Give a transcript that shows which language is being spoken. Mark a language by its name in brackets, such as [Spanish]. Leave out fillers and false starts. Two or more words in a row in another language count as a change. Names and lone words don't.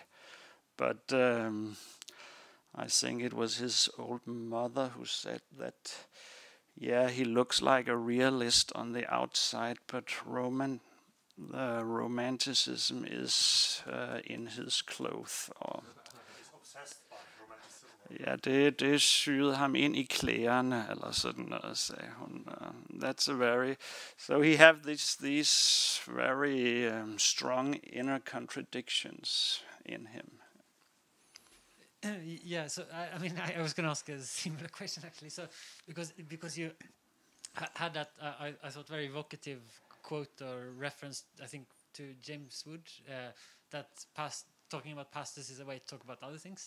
[English] But I think it was his old mother who said that, he looks like a realist on the outside, but romanticism is in his clothes. [Danish] Ja, det syede ham ind i klæderne, eller sådan noget, sagde hun. [English] That's a very... So he have these very strong inner contradictions in him. So I mean, I was going to ask a similar question actually. So because you had that, I thought very evocative quote or reference, I think, to James Wood, that talking about pastors is a way to talk about other things.